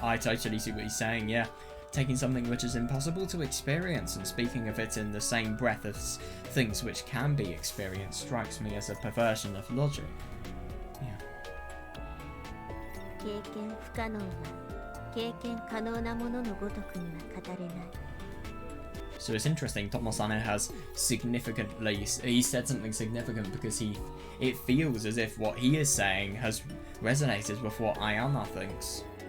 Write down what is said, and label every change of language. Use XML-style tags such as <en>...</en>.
<en>I totally see what he's saying, yeah. Taking something which is impossible to experience and speaking of it in the same breath as things which can be experienced strikes me as a perversion of logic. Yeah.</en> <ja>経験不可能は経験可能なもののごとくには語れない。</ja> <en>So it's interesting, Tomosane has significantly, he said something significant because it feels as if what he is saying has resonated with what Ayana thinks.</en>